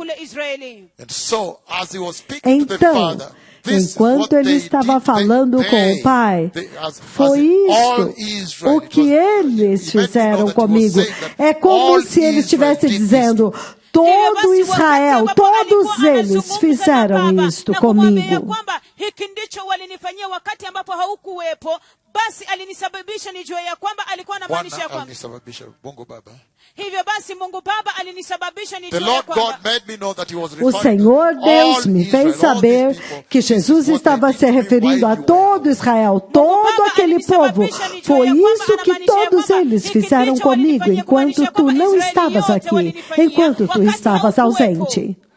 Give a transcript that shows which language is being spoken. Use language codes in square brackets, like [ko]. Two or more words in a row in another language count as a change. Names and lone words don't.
[pt] Então, enquanto ele estava falando com o Pai, foi isto o que eles fizeram comigo. É como se ele estivesse dizendo, todo Israel, todos eles fizeram isto comigo. [sw] Basi alinisababisha nijue ya kwamba alikuwa anamaanisha kwamba hivyo basi Mungu Baba alinisababisha nijue ya kwamba [pt] o Senhor Deus me fez saber que Jesus estava se referindo a todo Israel, todo aquele povo. Foi isso que todos eles fizeram comigo enquanto tu não estavas aqui, enquanto tu estavas ausente.